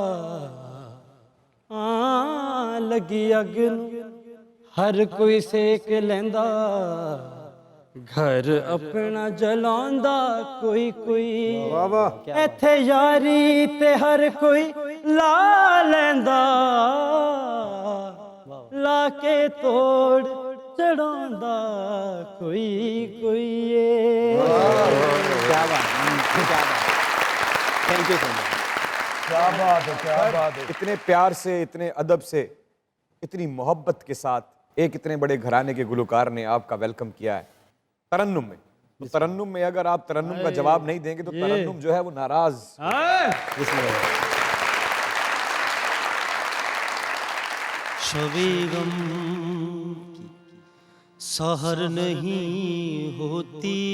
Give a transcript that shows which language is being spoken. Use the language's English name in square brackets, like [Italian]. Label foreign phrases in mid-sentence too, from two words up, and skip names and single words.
[Punjabi] ਲੱਗੀ ਅੱਗ ਨੂੰ ਹਰ ਕੋਈ ਸੇਕ ਲੈਂਦਾ, ਘਰ ਅਪਣਾ ਜਲਾਂਦਾ ਕੋਈ ਕੋਈ, ਇੱਥੇ ਯਾਰੀ ਤੇ ਹਰ ਕੋਈ ਲਾ ਲੈਂਦਾ, ਲਾ ਕੇ ਤੋੜ ਚੜ੍ਹਾਂਦਾ ਕੋਈ ਕੋਈ। [Hindi] क्या बात, [English] thank you so much. [Hindi] क्या बात है, क्या बात है। इतने प्यार से, इतने अदब से, इतनी मोहब्बत के साथ एक इतने बड़े घराने के गुलकार ने आपका वेलकम किया है तरन्नुम में। तो तरन्नुम में अगर आप तरन्नुम का जवाब नहीं देंगे तो तरन्नुम जो है वो नाराज। शबे गम की सहर नहीं होती,